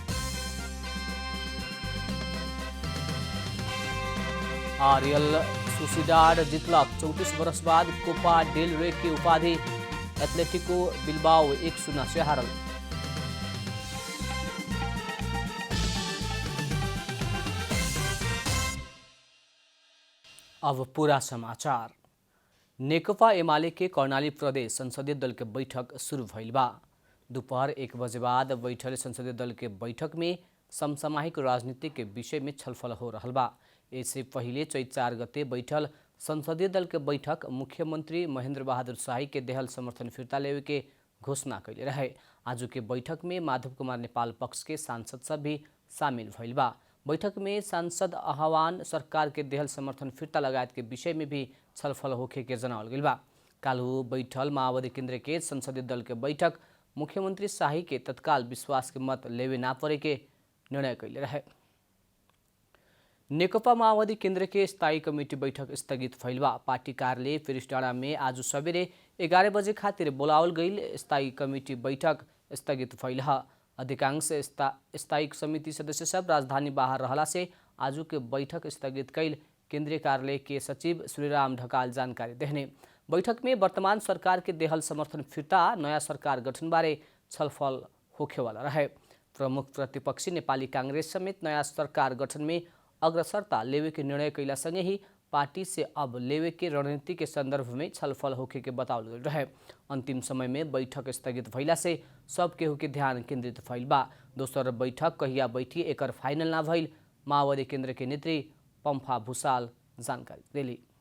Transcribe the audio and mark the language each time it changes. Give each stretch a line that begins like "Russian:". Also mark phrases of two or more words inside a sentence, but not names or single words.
Bhojpuri: रियल सोसिडाड जितलक। 34 वर्ष बाद कोपा डेल रे की उपाधि। एथलेटिको बिल्बाओ 1-0 से हारल। अब पूरा समाचार। नेकपा एमाले के कर्णाली प्रदेश संसदीय दल के बैठक शुरू भइल बा। दोपहर 1 बजे बाद बैठल संसदीय दल के बैठक में समसामयिक राजनीति के विषय में छलफल हो रहा बा। इससे पहले चैत 4 गते बैठल संसदीय दल के बैठक मुख्यमंत्री महेंद्र बहादुर शाही के देहल समर्थन फिर्ता लेवे के घोषणा कैले रहे। आज के बैठक में माधव कुमार नेपाल पक्ष के सांसद सब भी शामिल भइल बा। बैठक में सांसद आह्वान सरकार के देहल समर्थन फिर्ता लगायत के विषय में भी छलफल होखे के जनावल गइल बा। काल्हु बैठल माओवादी केंद्र के संसदीय दल के बैठक मुख्यमंत्री शाही के तत्काल विश्वास के मत लेवे ना पड़े के निर्णय कैले रहे। नेकपा माओवादी केंद्र के स्थायी कमेटी बैठक स्थगित भइल बा। पार्टी कार्यालय फिरिसडाँडा में आज सबेरे 11 बजे खातिर बोलावल गइल स्थायी कमेटी बैठक स्थगित भइल ह। अधिकांश स्थायी समिति सदस्य सब राजधानी बाहर रहला से आजू के बैठक स्थगित कैल केंद्रीय कार्यालय के सचिव श्रीराम ढकाल जानकारी देहने। बैठक में वर्तमान सरकार के देहल समर्थन फिर्ता नया सरकार गठन बारे छलफल होखे वाला रहे। प्रमुख प्रतिपक्षी नेपाली कांग्रेस समेत नया सरकार गठन में अग्रसरता लेवे के निर्णय कैला संगे ही पार्टी से अब लेवे के रणनीति के संदर्भ में छलफल होखे के बतावल गइल रहे। अंतिम समय में बैठक स्थगित भइला से सब केहू के ध्यान केंद्रित भइल बा। दोसर बैठक कहिया बैठी एकर फाइनल ना भइल माओवादी केंद्र के नेत्री पंफा भूषाल जानकारी देली।